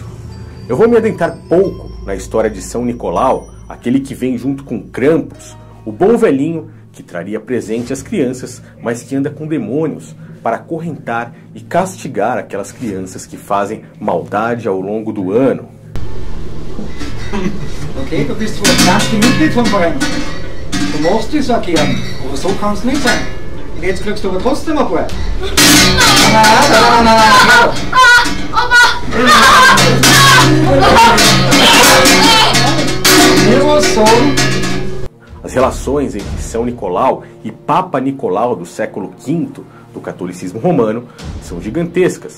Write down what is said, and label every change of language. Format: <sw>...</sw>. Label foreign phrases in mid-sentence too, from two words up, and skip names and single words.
<pt>Eu vou me adentrar pouco na história de São Nicolau, aquele que vem junto com Krampus, o bom velhinho que traria presente às crianças, mas que anda com demônios para acorrentar e castigar aquelas crianças que fazem maldade ao longo do ano.</pt> <de>Okay, du bist wohl das erste Mitglied vom Verein. Du musst es agieren, aber so kann es nicht sein. Und jetzt kriegst du aber trotzdem ein paar.</de> <pt>As relações entre São Nicolau e Papa Nicolau do século V do catolicismo romano são gigantescas.</pt>